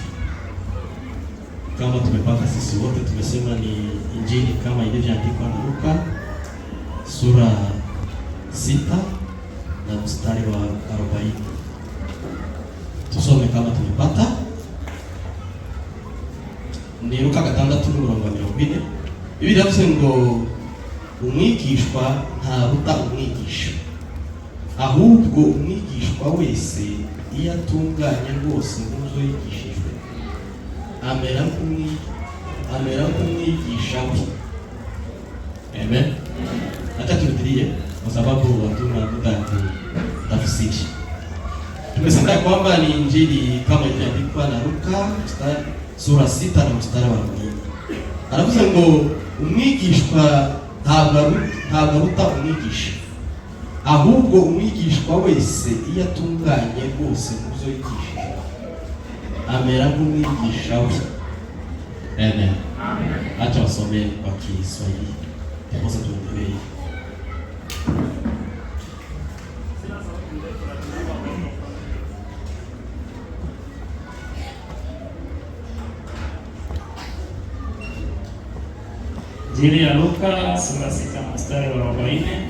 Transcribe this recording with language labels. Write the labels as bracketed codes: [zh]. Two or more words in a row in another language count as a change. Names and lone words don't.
[sw] Kama tumepata sisi wote tumesema ni Injili kama ilivyoandikwa na Luka sura 6 na mstari wa 40. Tusome kama tumepata. Ni Luka 6:40. [rw] Biblia yavuze ngo umwigishwa ntaruta umwigisha, ahubwo umwigishwa wese iyo atunganye rwose nk'uzo yigishijwe amera nk'umwigisha we. Amen. [sw] Hata turudilie kwa sababu hatuna muda tafsiri. Tumesema kwamba ni Injili kama ilivyoandikwa na Luka sura 6 na mstari wa 40. [rw] Anavuze ngo umwigishwa ntabwo umwigisha, ahubwo umwigishwa wese iyo atunganye rwose muzo yigishije amera nk'umwigisha we. Amen. [sw] Acha wasome kwa Kiswahili ndipo tuendelee. Injili ya Luka sura 6 mstari wa 40.